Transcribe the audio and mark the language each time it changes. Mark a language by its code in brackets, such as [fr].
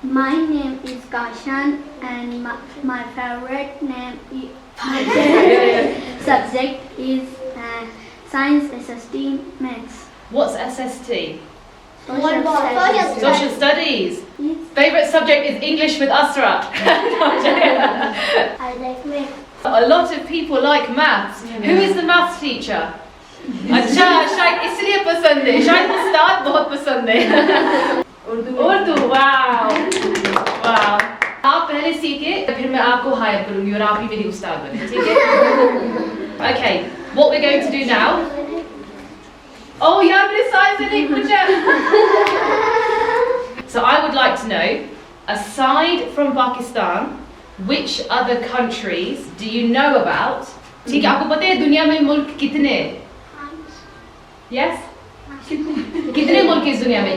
[en] My name is Kashan and my favorite name is subject is Science SST Maths. What's SST? Social Social studies. Favorite subject is English with Asra. I like maths. A lot of people like maths. Who is the maths teacher? [hi] अच्छा शायद इसलिए पसंद है शायद उस्ताद बहुत पसंद है Urdu wow आप पहले सीखे फिर मैं आपको हायर करूंगी और आप ही मेरी उस्ताद बने ठीक है [en] Okay, what we're going to do now. [hi] Oh यार मेरे साइज से नहीं पूछा. [en] So I would like to know, aside from Pakistan, which other countries do you know about? [hi] ठीक है आपको पता है दुनिया में मुल्क कितने? [en] Yes? [hi] कितने मुल्क इस दुनिया में?